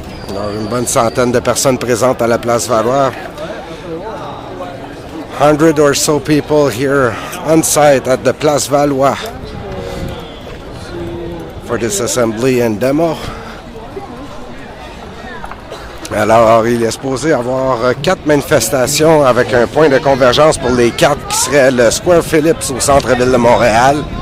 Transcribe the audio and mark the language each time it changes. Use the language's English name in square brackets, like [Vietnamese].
[French] Alors, une bonne centaine de personnes présentes à la place Valois. [English] 100 or so people here on site at the Place Valois for this assembly and demo. [French] Alors, il est supposé avoir 4 manifestations avec un point de convergence pour les 4 qui serait le Square Phillips au centre-ville de Montréal.